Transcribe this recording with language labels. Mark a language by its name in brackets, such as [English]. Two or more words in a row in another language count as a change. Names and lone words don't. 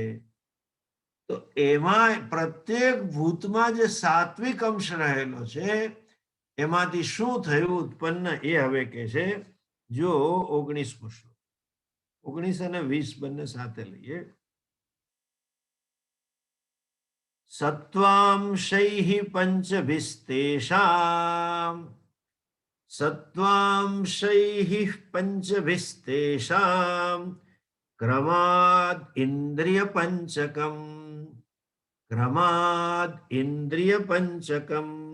[Gujarati] તો એમાં પ્રત્યેક ભૂતમાં જે સાત્વિક અંશ રહેલો છે એમાંથી શું થયું ઉત્પન્ન એ હવે કે છે. જો 19મો શ્લોક, 19 અને 20 બંને સાથે લઈએ. [Sanskrit] सत्वांशैः पञ्चभिस्तेषाम् सत्वांशैः पञ्चभिस्तेषाम् क्रमाद् इन्द्रियपञ्चकम् क्रमाद् इन्द्रियपञ्चकम्